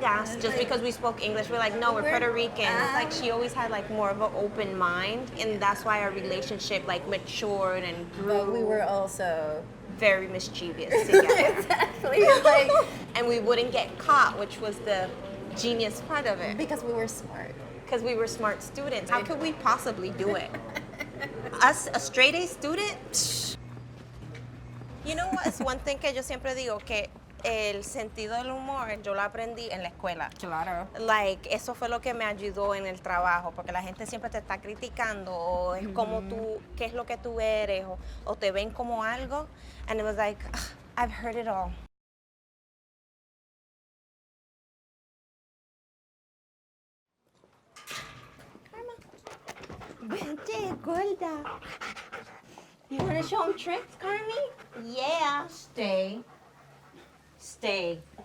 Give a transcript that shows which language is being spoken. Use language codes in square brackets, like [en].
[en] gringas just because we spoke English. We're like, no, we're Puerto Rican. Like she always had like more of an open mind, and that's why our relationship like matured and grew. But we were also very mischievous together. exactly like And we wouldn't get caught, which was the genius part of it. because we were smart. Because we were smart students. How could we possibly do it? Us, a straight A student? Psh. You know what? [es] Es [en] one thing [es] que yo siempre digo, que el sentido del humor yo lo aprendí en la escuela. Claro. Like, eso fue lo que me ayudó en el trabajo, porque la gente siempre te está criticando, o es como tú, qué es lo que tú eres, o te ven como algo. [en] And it was like, ugh, I've heard it all. [es] Vente, gorda. [en] You want to show them tricks, Carmi? Yeah. Stay. Stay.